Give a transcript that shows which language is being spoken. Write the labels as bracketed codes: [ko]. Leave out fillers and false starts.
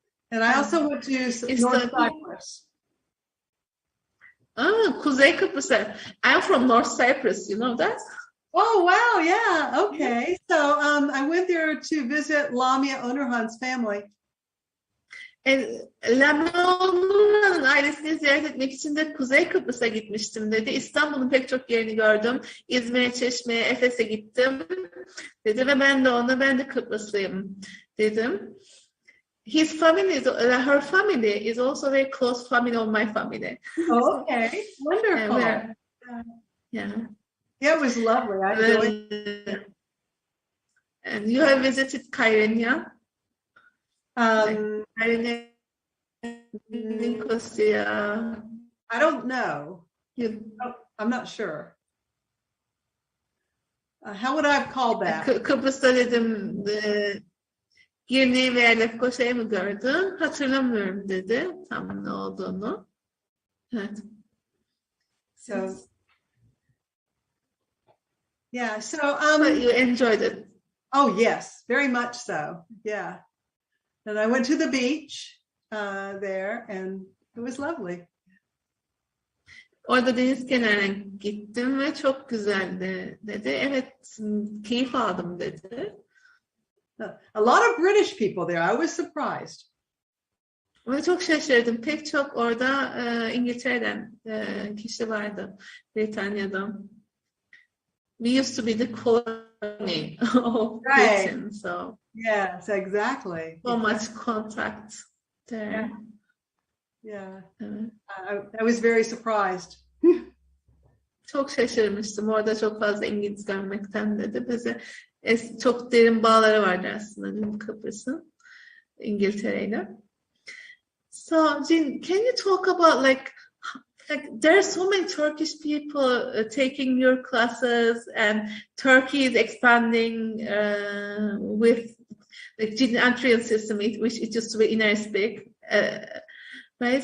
[en] And I also went to North Cyprus. [tr] Kuzey Kıbrıs'a. [en] I'm from North Cyprus, you know that? Oh, wow, yeah, okay. So I went there to visit Lamia Onurhan's family. [tr] Lamia Onurhan'ın ailesini ziyaret etmek için de Kuzey Kıbrıs'a gitmiştim dedi. İstanbul'un pek çok yerini gördüm. İzmir'e, Çeşme'ye, Efes'e gittim dedi ve ben de Kıbrıslıyım dedim. [en] Her family is also very close family of my family. Oh, okay, wonderful. Yeah. Yeah, it was lovely. I enjoyed it. And you have visited Kyrenia? Kyrenia, Nicosia. I don't know. I'm not sure. How would I have called that? [tr] Kıbrıs'ta dedim Girne'yi veya Lefkoşa'yı mı gördün? Hatırlamıyorum dedi. Tam ne olduğunu. Evet. [en] So yeah, so but you enjoyed it. Oh yes, very much so. Yeah. And I went to the beach there and it was lovely. [tr] Orada deniz kenarına gittim ve çok güzeldi dedi. Evet, keyif aldım dedi. [en] A lot of British people there. I was surprised. [tr] Ve çok şaşırdım. Pek çok orada İngiltere'den kişi vardı. Britanya'dan. [en] We used to be the colony of Britain, so yes, exactly. So much contact there. Yeah. I was very surprised. [tr] Çok şaşırmıştım. Orada çok fazla İngiliz görmekten dedi. Bize çok derin bağları vardı aslında Kıbrıs'ın İngiltere'yle. [en] So, Jean, can you talk about like there are so many Turkish people taking your classes and Turkey is expanding with the Jean entrance system, which it used to be Inersbek, right?